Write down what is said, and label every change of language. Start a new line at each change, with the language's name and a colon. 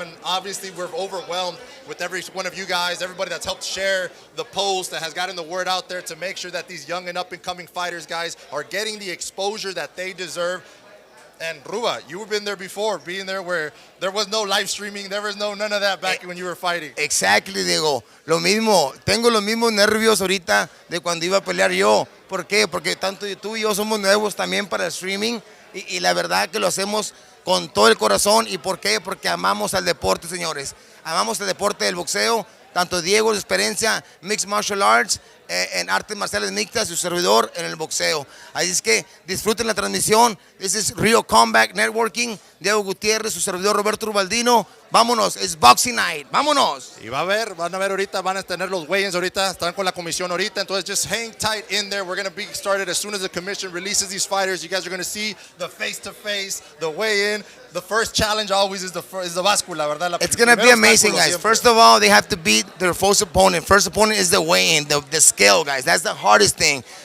English: And obviously, we're overwhelmed with every one of you guys, everybody that's helped share the post, that has gotten the word out there to make sure that these young and up-and-coming fighters, guys, are getting the exposure that they deserve. And Ruba, you've been there before, being there where there was no live streaming, there was none of that back when you were fighting. Exactly, Diego.
Spanish: Lo mismo, tengo los mismos nervios ahorita de cuando iba a pelear yo. ¿Por qué? Porque tanto tú y yo somos nuevos también para el streaming y la verdad que lo hacemos con todo el corazón. ¿Y por qué? Porque amamos al deporte, señores. Amamos el deporte del boxeo. Tanto Diego, de experiencia, Mixed Martial Arts, en artes marciales mixtas, su servidor en el boxeo. Así es que disfruten la transmisión.
English: This is Rio Combat Networking.
Spanish: Diego Gutiérrez, su servidor Roberto Rubaldino. Vámonos, es Boxing Night. Vámonos. Y van a ver ahorita, van a tener los weigh-ins ahorita, están con la comisión ahorita, entonces
English: just hang tight in there. We're going to be started as soon as the commission releases these fighters. You guys are going to see the face-to-face, the weigh-in. The first challenge always is the báscula, ¿verdad? It's going to be amazing, guys. First of all, they have to beat their first opponent. First opponent is the weigh-in, the scale, guys. That's the hardest thing.